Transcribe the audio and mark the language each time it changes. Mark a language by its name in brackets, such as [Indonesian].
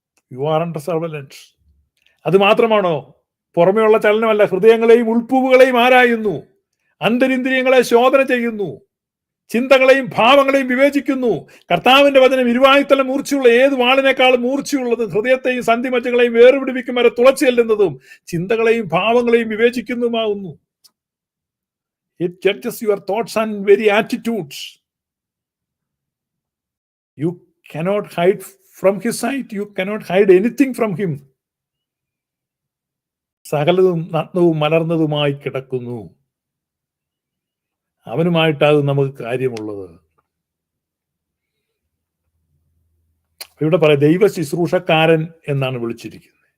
[English] You are under surveillance. [Malayalam] അത് മാത്രമാണോ? പുറമെയുള്ള ചലനമല്ല, ഹൃദയങ്ങളെയും ഉൾപ്പൂവുകളെയും ആരായുന്നു, അന്തരിന്ദ്രിയങ്ങളെ ശോധന ചെയ്യുന്നു, ചിന്തകളെയും ഭാവങ്ങളെയും വിവേചിക്കുന്നു. കർത്താവിന്റെ വചനം ഇരുവായുത്തല മൂർച്ചയുള്ള ഏത് വാളിനേക്കാളും മൂർച്ചയുള്ളത്, ഹൃദയത്തെയും സന്ധിമജ്ജകളെയും വേർപിടിപ്പിക്കും വരെ തുളച്ചു ചെല്ലുന്നതും ചിന്തകളെയും ഭാവങ്ങളെയും വിവേചിക്കുന്നതുമാകുന്നു. [English] It judges your thoughts and very attitudes. You cannot hide from his sight. You cannot hide anything from him. [Malayalam] സകലതും നഗ്നവും മലർന്നതുമായി കിടക്കുന്നു. അവനുമായിട്ടാകും നമുക്ക് കാര്യമുള്ളത്. ഇവിടെ പറയാം, ദൈവ ശുശ്രൂഷക്കാരൻ എന്നാണ് വിളിച്ചിരിക്കുന്നത്.